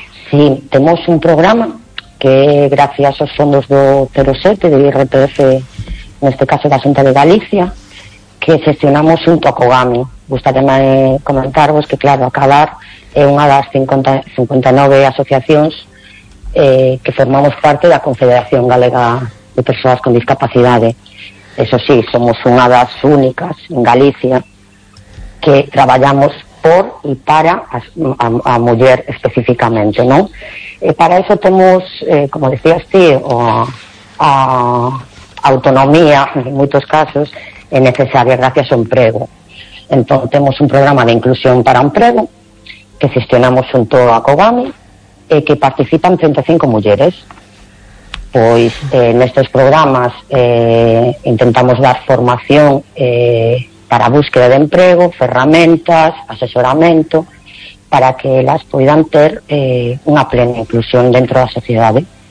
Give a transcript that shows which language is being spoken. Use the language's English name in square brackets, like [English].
[Spanish] Sí, tenemos un programa que gracias a los fondos do 07 de IRPF, en este caso da Xunta de Galicia, que gestionamos junto a Cogami. [Galician] Gustaría comentaros que, claro, Acabar é unha das 59 asociacións que formamos parte da Confederación Galega de Persoas con Discapacidade. Eso sí, somos unha das únicas en Galicia que traballamos por e para a muller especificamente, non? E para eso temos, como decías ti, a autonomía, en moitos casos, é necesaria gracias ao emprego. Entón, temos un programa de inclusión para emprego que gestionamos junto a Cogami e que participan 35 mulleres. Pois, nestes programas intentamos dar formación para a búsqueda de emprego, ferramentas, asesoramento, para que elas poidan ter unha plena inclusión dentro da sociedade.